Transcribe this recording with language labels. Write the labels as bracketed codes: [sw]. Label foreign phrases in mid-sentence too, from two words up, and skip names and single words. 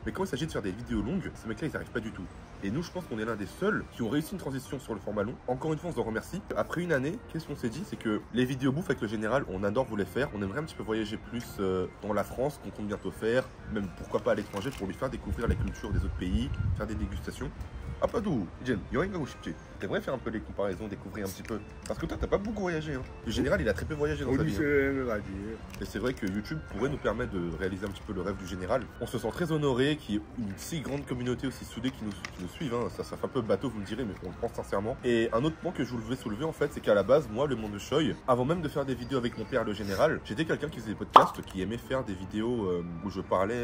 [fr] Mais quand il s'agit de faire des vidéos longues, ces mecs-là, ils n'arrivent pas du tout. Et nous, je pense qu'on est l'un des seuls qui ont réussi une transition sur le format long. Encore une fois, on se remercie. Après une année, qu'est-ce qu'on s'est dit? C'est que les vidéos bouffe avec le général, on adore vous les faire. On aimerait un petit peu voyager plus dans la France, qu'on compte bientôt faire, même pourquoi pas à l'étranger, pour lui faire découvrir la culture des autres pays, faire des dégustations. Ah pas d'où, [ko] Jen, 여행 가고 싶지. [fr] T'aimerais faire un peu les comparaisons, découvrir un petit peu. Parce que toi, t'as pas beaucoup voyagé. Hein. Le général, il a très peu voyagé dans sa vie. [ko] 어디서 여행을 가지? [fr] Et c'est vrai que YouTube pourrait nous permettre de réaliser un petit peu le rêve du général. On se sent très honoré qu'il y ait une si grande communauté aussi soudée qui nous suive. Hein. Ça fait un peu bateau, vous me direz, mais on le pense sincèrement. Et un autre point que je voulais soulever en fait, c'est qu'à la base, moi, Le Monde de Choi, avant même de faire des vidéos avec mon père, le général, j'étais quelqu'un qui faisait des podcasts, qui aimait faire des vidéos où je parlais.